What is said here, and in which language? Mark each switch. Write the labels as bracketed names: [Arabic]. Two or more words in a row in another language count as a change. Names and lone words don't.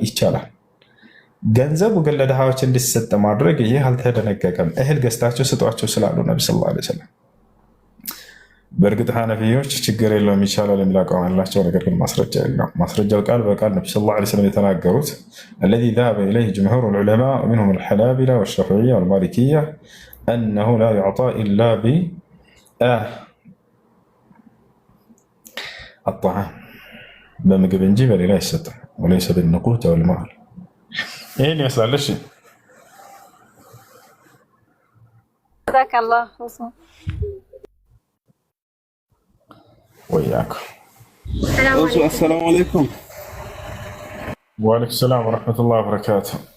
[Amharic] ይቻላል። ገንዘቡ ግን ለድሃዎች እንዲሰጥ ማድረግ ይህ አልተደነገገም። እህል ገዝታቸው ስጧቸው ስላሉ ነብዩ [Arabic] صلى الله عليه [Amharic] ወሰለም። በእርግጥ ሐነፊዮች ችግር የለውም ይቻላል የሚል አቋም አላቸው። ነገር ግን ማስረጃ የለውም። ማስረጃው ቃል በቃል ነብዩ [Arabic] صلى الله عليه وسلم [Amharic] የተናገሩት [Arabic] الذي ذهب إليه جمهور العلماء منهم الحنابلة والشافعية والمالكية أنه لا يعطى إلا [Amharic] بالطعام በምግብ እንጂ በሌላ አይሰጥም። [Arabic] وليس بالنقود والمال። [Amharic] ይህን ይመስላል። እሺ ወያኩም [Arabic] السلام عليكم። وعليكم السلام ورحمة الله وبركاته።